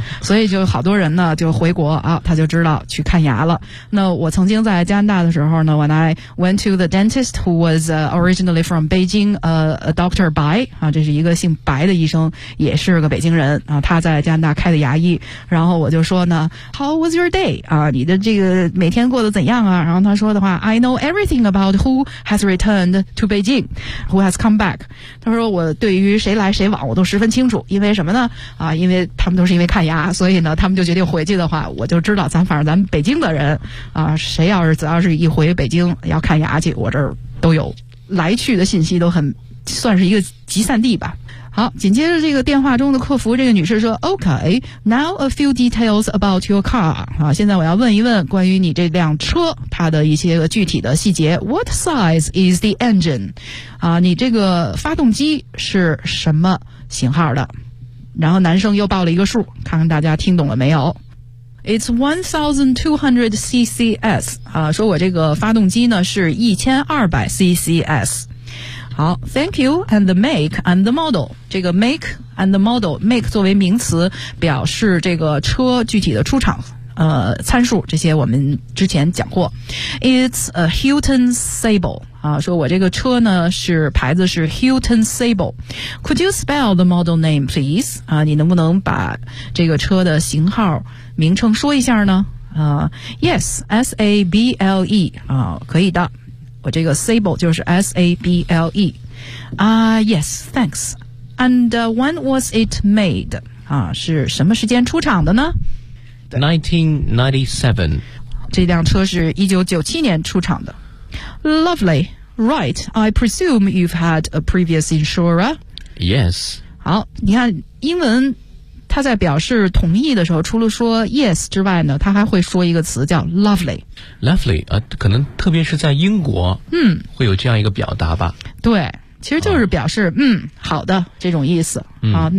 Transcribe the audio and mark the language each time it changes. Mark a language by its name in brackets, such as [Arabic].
[Chinese] 所以就好多人呢就回国啊，他就知道去看牙了。那我曾经在加拿大的时候呢， [English] when I went to the dentist who was originally from Beijing, a doctor [Chinese] 白啊，这是一个姓白的医生，也是个北京人啊，他在加拿大开的牙医。然后我就说呢 [English] how was your day? [Chinese] 啊，你的这个每天过得怎样啊？然后他说的话 [English] I know everything about who has returned to Beijing, who has come back. [Chinese] 他说我对于谁来谁往我都十分清楚。因为什么呢？啊，因为他们都是因为看牙，所以呢，他们就决定回去的话，我就知道咱北京的人，啊，谁要是只要是一回北京要看牙去，我这儿都有来去的信息，都很算是一个集散地吧。好，紧接着这个电话中的客服这个女士说 [English] OK, now a few details about your car. [Chinese] 啊，现在我要问一问关于你这辆车它的一些个具体的细节。 [English] What size is the engine? [Chinese] 啊，你这个发动机是什么型号的？然后男生又报了一个数，看看大家听懂了没有。 [English] It's 1200cc. [Chinese] 啊，说我这个发动机呢是 1200cc。 [English] 好 ,thank you, and the make and the model. [Chinese] 这个 [English] make and the model, [Chinese] make 作为名词表示这个车具体的出厂参数，这些我们之前讲过。 [English] It's a Hilton Sable. [Chinese] 啊，说我这个车呢是牌子是 Hilton Sable. [English] Could you spell the model name, please? [Chinese] 啊，你能不能把这个车的型号名称说一下呢？ [English] Yes, S-A-B-L-E. [Chinese] 啊，可以的。我这个 Sable 就是 S-A-B-L-E. [English] Yes, thanks. And when was it made? [Chinese] 啊，是什么时间出厂的呢？ [English] 1997. [Chinese] 这辆车是1997年出厂的。 [English] Lovely. Right. I presume you've had a previous insurer. Yes. [Chinese] 好，你看英文它在表示同意的时候除了说 yes 之外呢，它还会说一个词叫 lovely。 lovely 可能特别是在英国会有这样一个表达吧。对，其实就是表示好的这种意思啊。